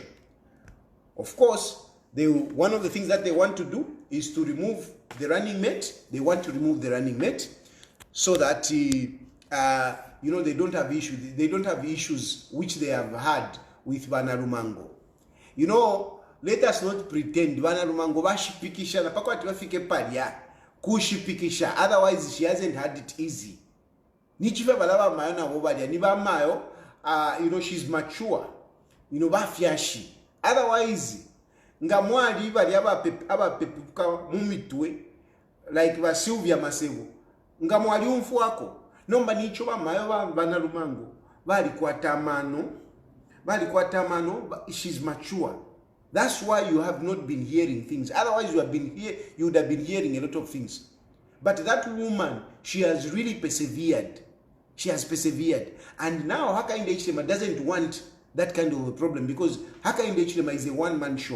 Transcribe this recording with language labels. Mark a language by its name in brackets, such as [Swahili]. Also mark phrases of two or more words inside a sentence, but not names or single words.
[English] Of course, one of the things that they want to do is to remove the running mate. They want to remove the running mate so that they don't have issues. They don't have issues which they have had with Banarumango. Let us not pretend [Bemba] Banarumango bashipikisha na pako ati bafike palia kushipikisha. Otherwise she hasn't had it easy. Nichife balaba mayo na bobalia ni ba mayo [English] she's mature. [Bemba] Bafyashi. Otherwise ngamwali bali abapepuka mumitwe like ba Sylvia Masevo. Ngamwali umfu wako. Nomba nicho ba mayo ba Banarumango bali kwa tamano. [English] She's mature. That's why you have not been hearing things. Otherwise, you would have been hearing a lot of things. But that woman, she has really persevered. She has persevered. And now Hakainde Hichilema doesn't want that kind of a problem because Hakainde Hichilema is a one-man show.